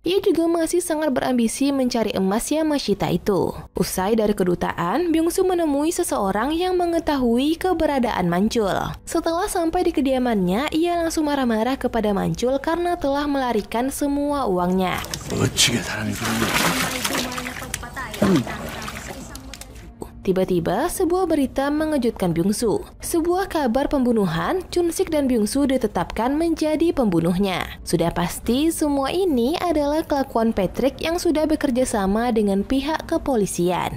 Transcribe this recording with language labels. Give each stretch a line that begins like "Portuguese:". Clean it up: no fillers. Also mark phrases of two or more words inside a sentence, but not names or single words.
Indonesian: Ia juga masih sangat berambisi mencari emas Yamashita itu. Usai dari kedutaan, Byung-soo menemui seseorang yang mengetahui keberadaan dugaan Mancul. Setelah sampai di kediamannya, ia langsung marah-marah kepada Mancul karena telah melarikan semua uangnya.
Korean: 어찌게 사람이 그러냐.
Indonesian: Tiba-tiba, sebuah berita mengejutkan Byung-su. Sebuah kabar pembunuhan, Chun-sik dan Byung-su ditetapkan menjadi pembunuhnya. Sudah pasti semua ini adalah kelakuan Patrick yang sudah bekerja sama dengan pihak kepolisian.